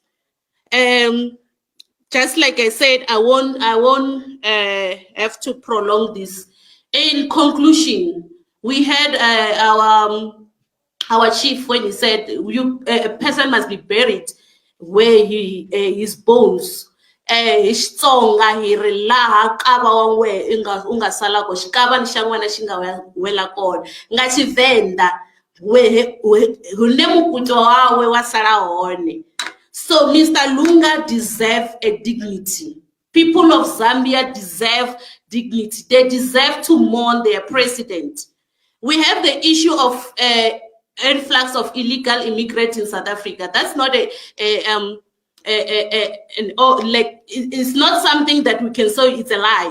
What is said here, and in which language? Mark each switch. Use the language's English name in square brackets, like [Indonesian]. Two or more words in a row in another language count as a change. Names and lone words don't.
[English] Just like I said, I won't have to prolong this. In conclusion, we had our chief when he said a person must be buried where his bones. [Tsonga] Xitsonga hi ri laha kava wan'we u nga sala ko xikava ni xa n'wena xi nga wela kona nga Xivenda [Venda] hune mukutlo wawe wa sala hone. [English] So Mr. Lunga deserves a dignity. People of Zambia deserve dignity. They deserve to mourn their president. We have the issue of influx of illegal immigrants in South Africa. That's not it's not something that we can say it's a lie.